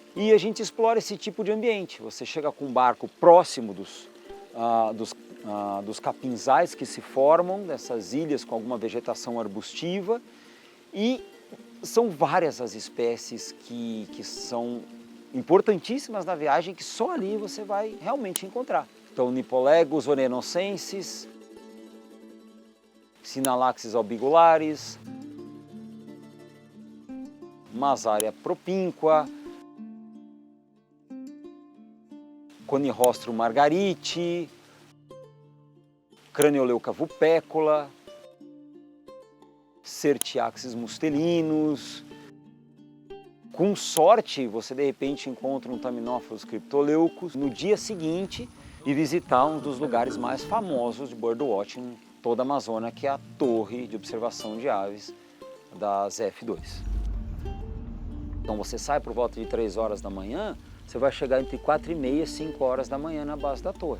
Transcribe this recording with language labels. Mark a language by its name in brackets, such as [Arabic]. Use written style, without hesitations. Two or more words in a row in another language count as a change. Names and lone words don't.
[Portuguese] E a gente explora esse tipo de ambiente. Você chega com um barco próximo dos capinzais que se formam, dessas ilhas com alguma vegetação arbustiva. E são várias as espécies que são importantíssimas na viagem, que só ali você vai realmente encontrar. Então, Nipolegos orenocensis, Sinalaxis albigularis, Masaria propinqua, Conirrostrum margariti, Cranioleuca vupecola, Certiaxis mustelinus. Com sorte, você de repente encontra um Thamnophilus cryptoleucus no dia seguinte e visitar um dos lugares mais famosos de birdwatching em toda a Amazônia, que é a Torre de Observação de Aves da ZF2. Então você sai por volta de 3 horas da manhã, você vai chegar entre 4h30 e 5 horas da manhã na base da torre.